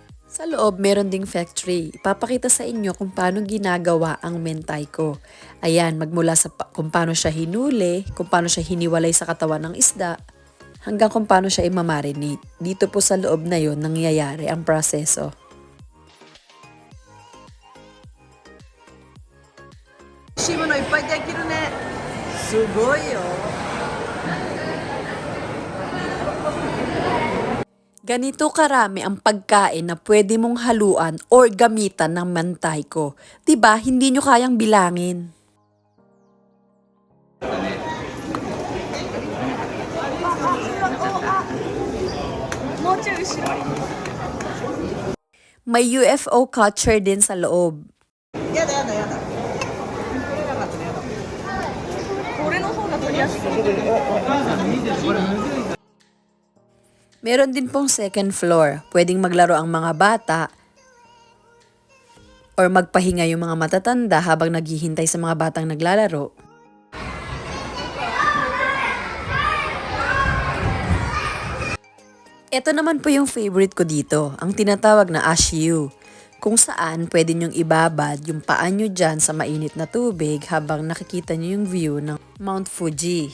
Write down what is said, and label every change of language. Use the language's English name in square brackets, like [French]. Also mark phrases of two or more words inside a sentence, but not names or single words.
[Filipino] Sa loob, meron ding factory. Ipapakita sa inyo kung paano ginagawa ang mentaiko. Ayan, magmula sa kung paano siya hinuli, kung paano siya hiniwalay sa katawan ng isda, hanggang kung paano siya imamarinate. Dito po sa loob na yon nangyayari ang proseso. [Japanese] 美味しいものいっぱいできるね。すごいよ。 [Filipino] Ganito karami ang pagkain na pwede mong haluan or gamitan ng mentaiko. 'Di ba? Hindi nyo kayang bilangin. May UFO catcher din sa loob. [Japanese] やだやだやだ。これなかったねやだ。これの方が取りやすい。 [Filipino] Meron din pong second floor. Pwedeng maglaro ang mga bata or magpahinga yung mga matatanda habang naghihintay sa mga batang naglalaro. Ito naman po yung favorite ko dito, ang tinatawag na Ashiyu, kung saan pwede nyong ibabad yung paa nyo dyan sa mainit na tubig habang nakikita nyo yung view ng Mount Fuji.